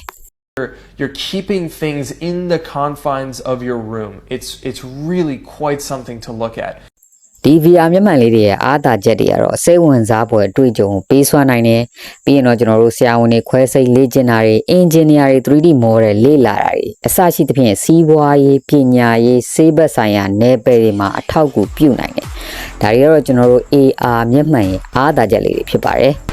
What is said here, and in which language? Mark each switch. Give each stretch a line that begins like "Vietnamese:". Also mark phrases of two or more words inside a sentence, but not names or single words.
English: You're keeping things in the confines of your room. It's really quite something to look at.
Burmese: ဒီ VR မျက်မှန်လေးတွေရဲ့အားသာချက်တွေကတော့စိတ်ဝင်စားဖွယ်အတွေ့အကြုံပေးစွမ်းနိုင်တယ်ပြီးရင်တော့ကျွန်တော်တို့ဆရာဝန်တွေခွဲစိတ်လေ့ကျင့်တာတွေ engineer တွေ
English: 3D model
Burmese: လေ့လာတာတွေအစရှိသဖြင့်စီးပွားရေးပညာရေးဆေးဘက်ဆိုင်ရာနယ်ပယ်တွေမှာအထောက်အကူပြုနိုင်တယ်ဒါတွေကတော့ကျွန်တော်တို့ AR မျက်မှန်ရဲ့အားသာချက်လေးတွေဖြစ်ပါတယ်